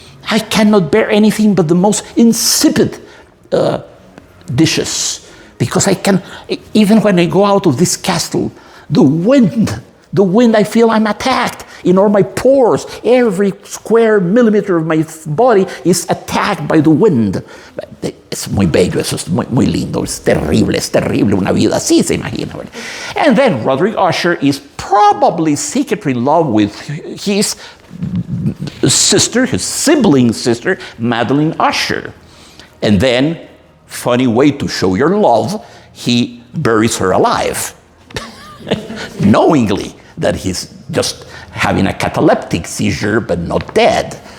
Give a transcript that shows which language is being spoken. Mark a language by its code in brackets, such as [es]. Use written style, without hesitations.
[en] I cannot bear anything but the most insipid dishes, because I can, even when I go out of this castle, the wind, I feel I'm attacked in all my pores. Every square millimeter of my body is attacked by the wind. [es] Es muy bello, eso es muy lindo, es terrible una vida así, se imagina. [en] And then Roderick Usher is probably secretly in love with his sister, his sibling sister, Madeline Usher. And then, funny way to show your love, he buries her alive, knowingly that he's just having a cataleptic seizure but not dead.